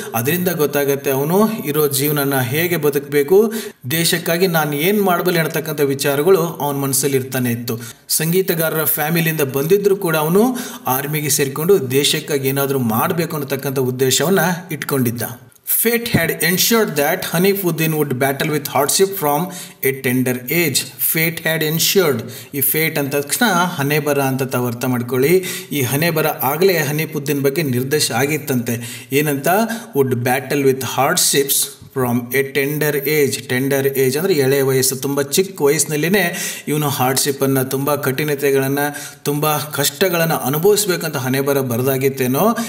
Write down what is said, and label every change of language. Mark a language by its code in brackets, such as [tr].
[kn] ಅದರಿಂದ ಗೊತ್ತಾಗುತ್ತೆ ಅವನು ಇರೋ ಜೀವನನ ಹೇಗೆ ಬದುಕಬೇಕು, ದೇಶಕ್ಕಾಗಿ ನಾನು ಏನು ಮಾಡಬಲ್ಲೆ ಅನ್ನತಕ್ಕಂಥ ವಿಚಾರಗಳು ಅವನ ಮನಸ್ಸಲ್ಲಿ ಇರ್ತಾನೆ ಇತ್ತು. ಸಂಗೀತಗಾರರ ಫ್ಯಾಮಿಲಿಯಿಂದ ಬಂದಿದ್ದರೂ ಕೂಡ ಅವನು ಆರ್ಮಿಗೆ ಸೇರಿಕೊಂಡು ದೇಶಕ್ಕಾಗಿ ಏನಾದರೂ ಮಾಡಬೇಕು ಅನ್ನತಕ್ಕಂಥ ಉದ್ದೇಶವನ್ನು ಇಟ್ಕೊಂಡಿದ್ದ. [en] Fate had ensured that Hanifuddin would battle with hardship from a tender age. Fate had ensured. [kn] ಈ ಫೇಟ್ ಅಂತ ತಕ್ಷಣ ಹಣೆ ಬರ ಅಂತ ತಾವು ಅರ್ಥ ಮಾಡ್ಕೊಳ್ಳಿ. ಈ ಹಣೆ ಬರ ಆಗಲೇ ಹನೀಫುದ್ದೀನ್ ಬಗ್ಗೆ ನಿರ್ದೇಶ ಆಗಿತ್ತಂತೆ. ಏನಂತ? [en] Would battle with hardships from a tender age. [kn] Tender age ಅಂದರೆ ಎಳೆ ವಯಸ್ಸು, ತುಂಬ ಚಿಕ್ಕ ವಯಸ್ಸಿನಲ್ಲಿನೇ ಇವನು ಹಾರ್ಡ್ಶಿಪ್ಪನ್ನು, ತುಂಬ ಕಠಿಣತೆಗಳನ್ನು, ತುಂಬ ಕಷ್ಟಗಳನ್ನು ಅನುಭವಿಸ್ಬೇಕಂತ ಹಣೆ ಬರ ಬರೆದಾಗಿತ್ತೇನೋ.